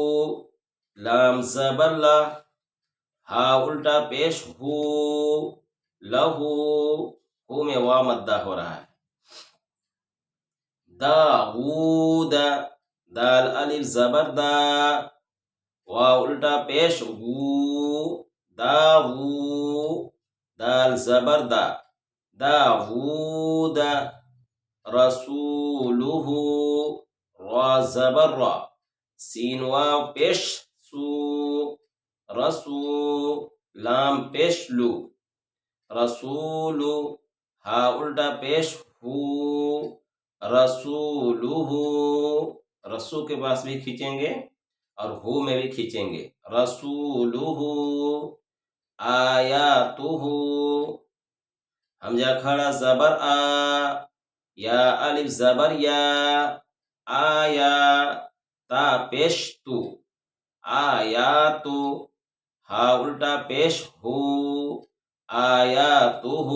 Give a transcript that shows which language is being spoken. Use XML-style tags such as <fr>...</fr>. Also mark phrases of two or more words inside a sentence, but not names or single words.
<ur>لام زبر لا، ہا الٹا پیش ہو لہو، ہو میں وا مدہ ہو رہا ہے، داؤد دال الف زبر دا، واو الٹا پیش وو، دا وو، دال زبر دا، داوود، رسولہ، را زبر را، سین واو پیش سو، رسو، لام پیش لو، رسولو، ہا الٹا پیش ہو، رسولہ، رسو کے پاس بھی کھینچیں گے اور ہو میں بھی کھینچیں گے، رسولہ، آیاتہ، حمزہ کھڑا زبر آ، یا الف زبر یا، آیا، تا پیش تو، آیاتو، ہا الٹا پیش ہو، آیاتہ،</ur>